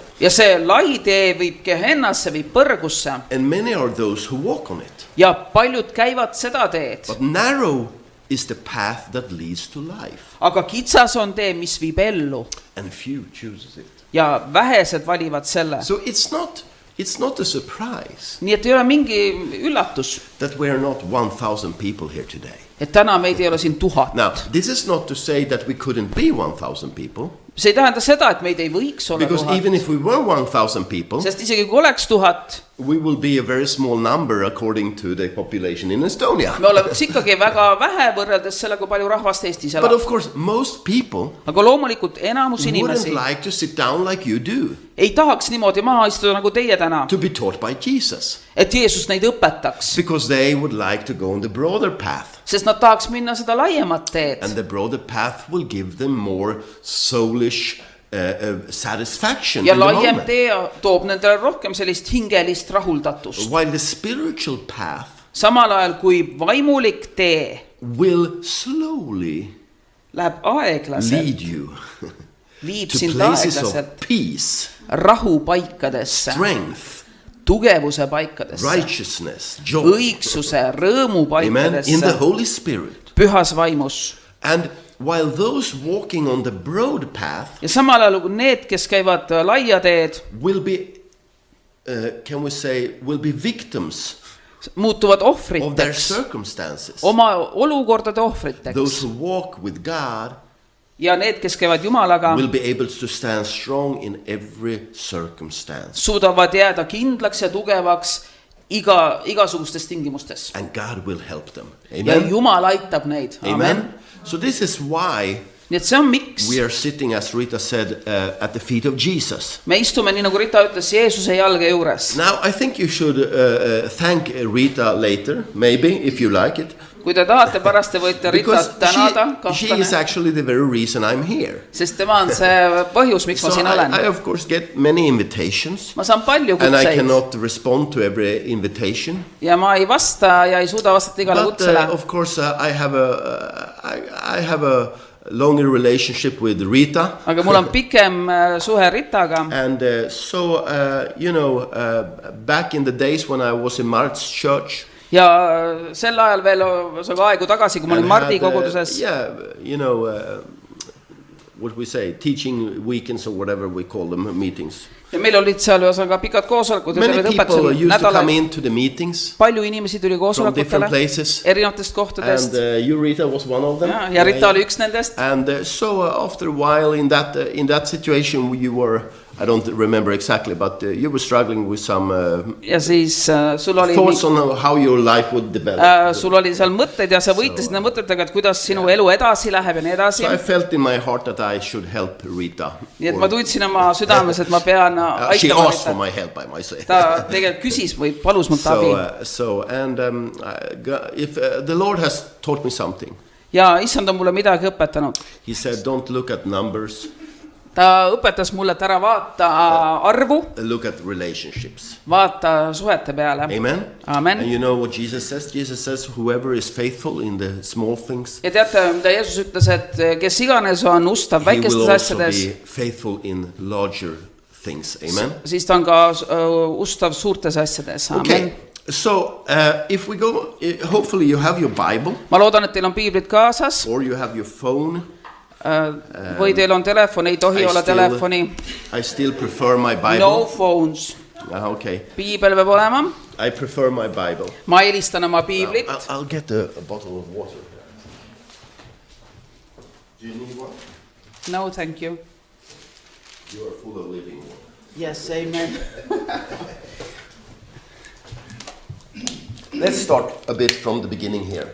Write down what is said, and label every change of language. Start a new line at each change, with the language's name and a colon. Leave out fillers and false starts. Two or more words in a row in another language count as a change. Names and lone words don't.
Estonian: Ja see lai tee viib Gehennasse, viib põrgusse
English: And many are those who walk on it.
Estonian: ja paljud käivad seda teed,
English: But narrow is the path that leads to life.
Estonian: aga kitsas on tee, mis viib ellu
English: And few chooses it.
Estonian: ja vähesed valivad selle.
English: So it's not a surprise
Estonian: Nii et ei ole mingi üllatus,
English: that we are not 1,000 people here today.
Estonian: et täna meid ei ole siin 1000.
English: Now, this is not to say that we couldn't be 1,000 people,
Estonian: See ei tähenda seda, et meid ei võiks olla
English: because
Estonian: 1000,
English: even if we were 1,000 people,
Estonian: sest isegi kui oleks 1000,
English: we will be a very small number according to the population in Estonia.
Estonian: me oleks ikkagi väga vähe võrreldes selle, kui palju rahvast Eestis
English: But
Estonian: elab.
English: of course, most people
Estonian: Aga loomulikult enamus
English: wouldn't
Estonian: inimesi
English: like to sit down like you do,
Estonian: ei tahaks niimoodi maha istuda nagu teie täna,
English: to be taught by Jesus,
Estonian: et Jeesus neid õpetaks,
English: because they would like to go on the broader path.
Estonian: sest nad tahaks minna seda laiemat teed.
English: And the broader path will give them more soulish satisfaction
Estonian: Ja
English: in the
Estonian: laiem
English: moment.
Estonian: tee toob nendele rohkem sellist hingelist rahuldatust.
English: While the spiritual path
Estonian: Samal ajal kui vaimulik tee
English: will slowly
Estonian: läheb aeglaselt,
English: lead you
Estonian: viib
English: to
Estonian: sind
English: places
Estonian: aeglaselt
English: of peace,
Estonian: rahupaikadesse,
English: strength,
Estonian: tugevuse paikadesse,
English: righteousness, joy.
Estonian: õigsuse, rõõmu
English: Amen. In the
Estonian: paikadesse,
English: Holy Spirit.
Estonian: pühas vaimus.
English: And while those walking on the broad path
Estonian: Ja samal ajal kui need, kes käivad laia teed,
English: will be, can we say, will be victims
Estonian: muutuvad
English: of their
Estonian: ohvriteks,
English: circumstances.
Estonian: oma olukordade
English: Those
Estonian: ohvriteks.
English: who walk with God
Estonian: Ja need, kes käivad Jumalaga,
English: will be able to stand strong in every circumstance.
Estonian: suudavad jääda kindlaks ja tugevaks igasugustes tingimustes.
English: And God will help them.
Estonian: Ja Amen. Jumal aitab neid. Amen.
English: Amen. So this is why
Estonian: Nii et see on miks
English: we are sitting, as Rita said, at the feet of Jesus.
Estonian: me istume, nii nagu Rita ütles, Jeesuse jalge juures.
English: Now, I think you should thank Rita later, maybe, if you like it.
Estonian: Kui te tahate, pärast te võite
English: Because
Estonian: Ritat tänada,
English: she is
Estonian: kahtlane,
English: actually the very reason I'm here.
Estonian: sest tema on see põhjus, miks ma
English: So
Estonian: siin olen.
English: I of course get many invitations,
Estonian: Ma saan palju
English: and I
Estonian: kutseid
English: cannot respond to every invitation.
Estonian: ja ma ei vasta ja ei suuda vastata igale
English: But
Estonian: kutsele.
English: of course, I have a longer relationship with Rita,
Estonian: Aga mul on pikem suhe Ritaga
English: and back in the days when I was in Mart's church,
Estonian: ja sel ajal veel aegu tagasi, kui ma olin
English: and
Estonian: Mardi
English: had,
Estonian: koguduses,
English: what we say, teaching weekends or whatever we call them, meetings.
Estonian: ja meil olid seal ühesõnaga pikad koosolekud ja
English: Many
Estonian: terved
English: people
Estonian: õpetused
English: used to come
Estonian: nädalad.
English: into the meetings
Estonian: Palju inimesi tuli
English: from different
Estonian: koosolekutele
English: places,
Estonian: erinevatest kohtadest
English: and you, Rita, was one of them.
Estonian: ja Rita oli üks nendest.
English: And so after a while in that situation you were, I don't remember exactly, but you were struggling with some
Estonian: Ja siis sul oli
English: thoughts on how your life would develop.
Estonian: sul oli seal mõtted ja sa võitlesid nende mõtetega, et kuidas sinu elu edasi läheb ja nii edasi.
English: So I felt in my heart that I should help Rita.
Estonian: Nii et ma tundsin oma südames, et ma pean
English: She
Estonian: aitama
English: asked for
Estonian: Ritat.
English: my help, I might say.
Estonian: Ta tegelikult küsis või palus mult abi.
English: If the Lord has taught me something,
Estonian: Ja issand on mulle midagi õpetanud.
English: He said, don't look at numbers,
Estonian: Ta õpetas mulle, et ära vaata arvu,
English: look at relationships.
Estonian: vaata suhete peale. Amen. Amen.
English: And you know what Jesus says? Jesus says, whoever is faithful in the small things,
Estonian: Ja teate, mida Jeesus ütles, et kes iganes on ustav
English: he will
Estonian: väikestes
English: also
Estonian: asjades,
English: be faithful in larger things. Amen.
Estonian: siis ta on ka ustav suurtes asjades. Amen. Okay.
English: So if we go, hopefully you have your Bible
Estonian: Ma loodan, et teil on piiblid kaasas
English: or you have your phone.
Estonian: või teil on telefon, ei tohi olla telefoni.
English: I still prefer my Bible. No phones. Okay.
Estonian: Piibel peab olema.
English: I prefer my Bible.
Estonian: Ma eelistan oma piiblit.
English: I'll get a bottle of water. Do you need one? No, thank you. You are full of living water. Yes, amen. Let's start a bit from the beginning here.